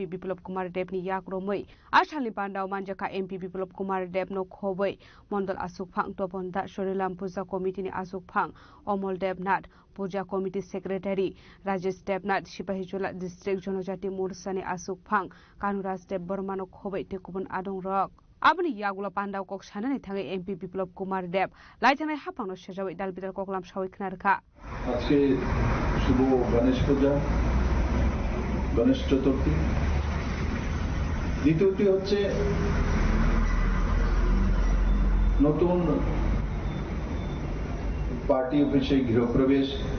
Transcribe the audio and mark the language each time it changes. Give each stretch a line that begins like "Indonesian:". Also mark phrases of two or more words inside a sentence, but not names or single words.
Kok Borok: Biplop Kumar Dev ni yakromoi Ashali Panda Manjaka MP Biplop Kumar Dev no khoboi Mondol Asuk Phang Topon Da Chorilam Puja Committee ni Asuk Phang Omol Devnath Puja
English: Committee Secretary
Kok Borok: Rajesh Devnath Sipahijola District Jonojati Morcha ni Asuk Phang Kanuraj Dev Burma no khoboi te kubun adong rok Abni Yagula Panda Kok Shanani Tangi MP Biplop Kumar Dev Laitana Hapano Shajawi Dalbidal Koklam Shawik Narka
Bangla: আজকে শুভ গণেশ পূজা, গণেশ চতুর্থী। দ্বিতীয়টি হচ্ছে নতুন
English: party office-e
Bangla: গৃহপ্রবেশ।